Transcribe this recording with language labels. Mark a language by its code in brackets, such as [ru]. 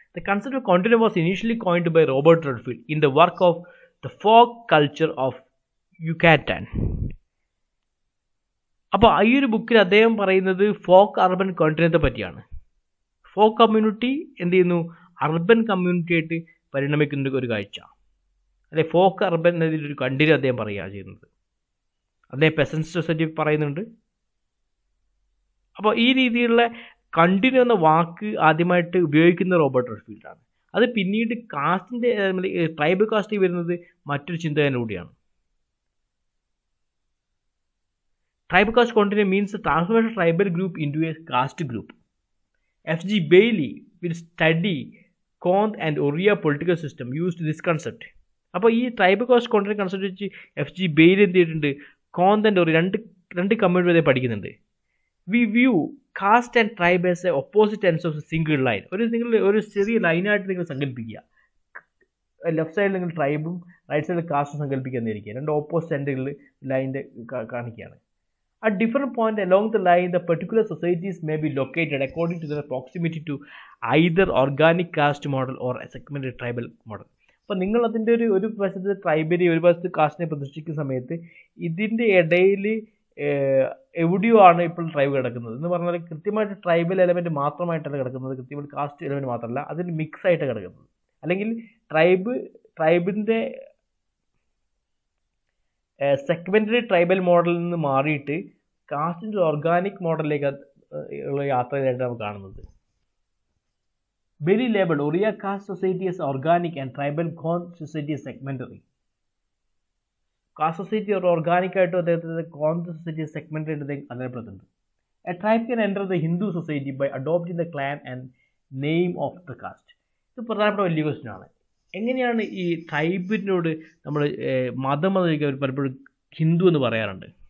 [en] The concept of continuum was initially coined by Robert Redfield in the work of the folk culture of Yucatan. [ml] അപ്പോൾ ഈ ഒരു ബുക്കിൽ അദ്ദേഹം പറയുന്നത് folk urban കണ്ടിന്യൂത്തെ പറ്റിയാണ്. ഫോക്ക് കമ്മ്യൂണിറ്റി എന്ത് ചെയ്യുന്നു, അർബൻ കമ്മ്യൂണിറ്റി ആയിട്ട് പരിണമിക്കുന്ന ഒരു കാഴ്ച, അല്ലെ ഫോക്ക് അർബൻ എന്നതിലൊരു കണ്ടിന്യൂ അദ്ദേഹം പറയുക ചെയ്യുന്നത്. അദ്ദേഹം പെസൻസ് സൊസൈറ്റി പറയുന്നുണ്ട്. അപ്പോൾ ഈ രീതിയിലുള്ള കണ്ടിന്യൂ എന്ന വാക്ക് ആദ്യമായിട്ട് ഉപയോഗിക്കുന്ന റോബർട്ട് റെഡ്ഫീൽഡാണ്. അത് പിന്നീട് കാസ്റ്റിൻ്റെ ട്രൈബൽ കാസ്റ്റിൽ വരുന്നത് മറ്റൊരു ചിന്തകനിലൂടെയാണ്. [en] Tribal caste continue means transformation tribal group into a caste group. F.G. Bailey will study Konth and Oria political system used this concept. [ml] അപ്പോൾ ഈ ട്രൈബൽ കാസ്റ്റ് കണ്ടിന്യൂ കൺസെപ്റ്റ് വെച്ച് F.G. Bailey എന്ത് ചെയ്തിട്ടുണ്ട്, കോന്ത് and ഓറിയ രണ്ട് community വരെ പഠിക്കുന്നുണ്ട്. [en] We view caste and tribe as a opposite ends of single line. [ml] ഒരു ചെറിയ ലൈനായിട്ട് നിങ്ങൾ സങ്കല്പിക്കുക. ലെഫ്റ്റ് സൈഡിൽ നിങ്ങൾ ട്രൈബും റൈറ്റ് സൈഡിൽ കാസ്റ്റും സങ്കല്പിക്കാന്നിരിക്കുക. രണ്ട് ഓപ്പോസിറ്റ് എൻഡുകളിൽ ലൈനിൻ്റെ കാണിക്കുകയാണ്. [en] At different point along the line, the particular societies may be located according to their proximity to either organic caste model or a segmented tribal model. [ml] അപ്പോൾ നിങ്ങൾ അതിൻ്റെ ഒരു വശത്ത് ട്രൈബിനെ ഒരു വശത്ത് കാസ്റ്റിനെ പ്രതിഷ്ഠിക്കുന്ന സമയത്ത് ഇതിൻ്റെ ഇടയിൽ എവിടെയോ ആണ് ഇപ്പോൾ ട്രൈബ് കിടക്കുന്നത് എന്ന് പറഞ്ഞാൽ കൃത്യമായിട്ട് ട്രൈബൽ എലമെൻറ്റ് മാത്രമായിട്ടല്ല കിടക്കുന്നത്, കൃത്യമായിട്ട് കാസ്റ്റ് എലമെൻറ്റ് മാത്രമല്ല, അതിൽ മിക്സ് ആയിട്ട് കിടക്കുന്നത്. അല്ലെങ്കിൽ ട്രൈബിൻ്റെ സെഗ്മെൻ്ററി ട്രൈബൽ മോഡലിൽ നിന്ന് മാറിയിട്ട് കാസ്റ്റിൻ്റെ ഓർഗാനിക് മോഡലിലേക്ക് ഉള്ള യാത്രയായിട്ട് നമുക്ക് കാണുന്നത്. [en] Bailey labeled Oria caste society as organic and tribal Konth society as segmentary. [ml] Cast society ഒരു ഓർഗാനിക് ആയിട്ടും അദ്ദേഹത്തിൻ്റെ കോന്ത് സൊസൈറ്റി സെഗ്മെൻ്റ് ആയിട്ട് അറിയപ്പെടുന്നുണ്ട്. [en] A tribe can enter the Hindu society by adopting the clan and name of the caste. [ml] ഇത് പ്രധാനപ്പെട്ട വലിയ question ആണ്. എങ്ങനെയാണ് ഈ ട്രൈബിനോട് നമ്മൾ മതം എന്ന് പലപ്പോഴും ഹിന്ദു എന്ന് പറയാറുണ്ട്.